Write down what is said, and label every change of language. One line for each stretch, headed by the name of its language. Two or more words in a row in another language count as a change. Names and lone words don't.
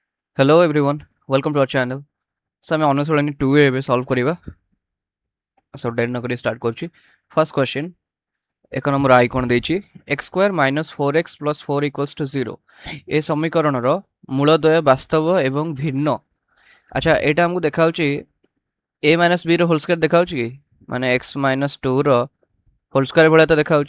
English: Hello everyone, welcome to our channel.
Odia: So ଆମେ ଅନୁଶୀଳନୀ 2 ଏବେ solve କରିବା. So ଡେରି ନକରି start କରୁଛି.
English: First question,
Odia: ଏକ ନମ୍ବର i କ'ଣ ଦେଇଛି? x² - 4x + 4 = 0. ଏ ସମୀକରଣର ମୂଳଦ୍ୱୟ ବାସ୍ତବ ଏବଂ ଭିନ୍ନ. ଆଚ୍ଛା ଏଇଟା ଆମକୁ ଦେଖାଉଛି a - b ର
English: whole square
Odia: ଦେଖାଉଛି କି? ମାନେ x - 2 ର
English: whole square
Odia: ଭଳିଆ ତ ଦେଖାଉଛି.